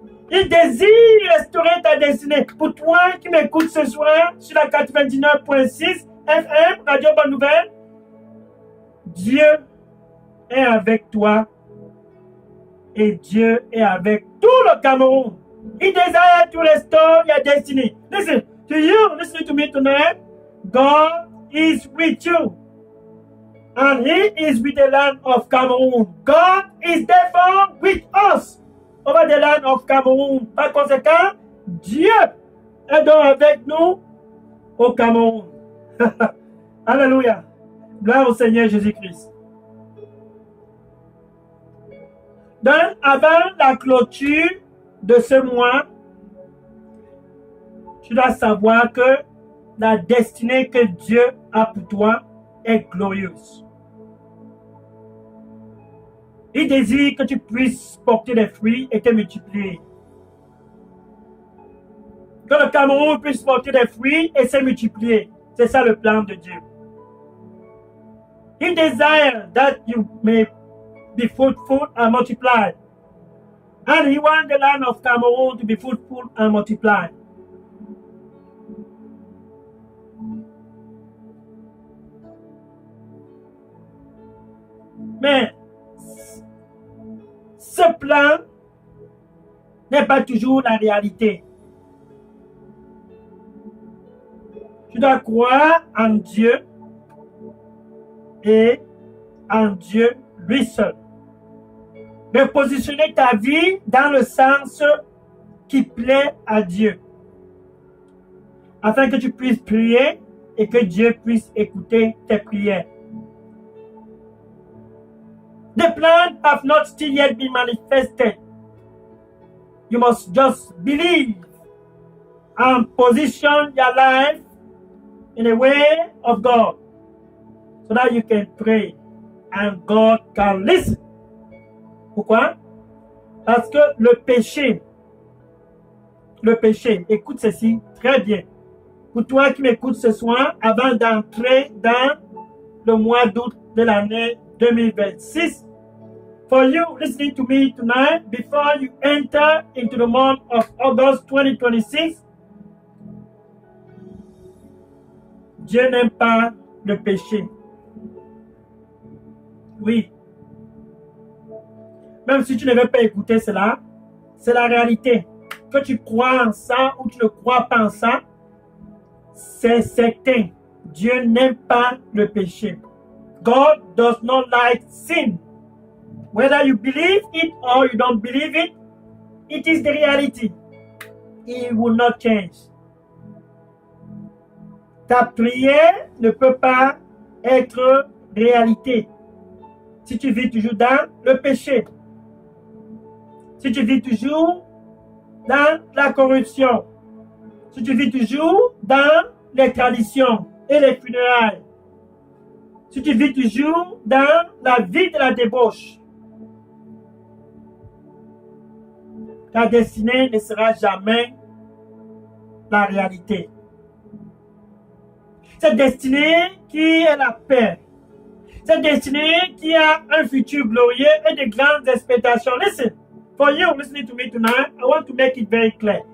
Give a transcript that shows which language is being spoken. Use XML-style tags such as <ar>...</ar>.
<fr>Il désire restaurer ta destinée. Pour toi qui m'écoutes ce soir sur la 99.6 FM, Radio Bonne Nouvelle, Dieu est avec toi et Dieu est avec tout le Cameroun.</fr> <en>He desires to restore your destiny. Listen, to you, listening to me tonight, God is with you. And He is with the land of Cameroon. God is therefore with us over the land of Cameroon.</en> <fr>Par conséquent, Dieu est donc avec nous au Cameroun. Alléluia. Gloire au Seigneur Jésus-Christ. Donc, avant la clôture de ce mois, tu dois savoir que la destinée que Dieu a pour toi est glorieuse. Il désire que tu puisses porter des fruits et te multiplier. Que le Cameroun puisse porter des fruits et se multiplier. C'est ça le plan de Dieu.</fr> <en>He desires that you may be fruitful and multiply. And He wants the land of Cameroon to be fruitful and multiply.</en> <fr>Mais ce plan n'est pas toujours la réalité. Tu dois croire en Dieu et en Dieu lui seul. De positionner ta vie dans le sens qui plaît à Dieu. Afin que tu puisses prier et que Dieu puisse écouter tes prières.</fr> <en>The plan have not still yet been manifested. You must just believe and position your life in the way of God so that you can pray and God can listen.</en> <fr>Pourquoi? Parce que le péché, écoute ceci très bien. Pour toi qui m'écoutes ce soir, avant d'entrer dans le mois d'août de l'année 2026,</fr> <en>for you listening to me tonight, before you enter into the month of August 2026,</en> <fr>Dieu n'aime pas le péché. Oui. Même si tu ne veux pas écouter cela, c'est la réalité. Que tu crois en ça ou tu ne crois pas en ça, c'est certain. Dieu n'aime pas le péché.</fr> <en>God does not like sin. Whether you believe it or you don't believe it, it is the reality. It will not change.</en> <fr>Ta prière ne peut pas être réalité si tu vis toujours dans le péché. Si tu vis toujours dans la corruption. si tu vis toujours dans les traditions et les funérailles, si tu vis toujours dans la vie de la débauche, ta destinée ne sera jamais la réalité. Cette destinée qui est la paix, cette destinée qui a un futur glorieux et de grandes expectations.</fr> <en>Listen, for you listening to me tonight, I want to make it very clear.</en>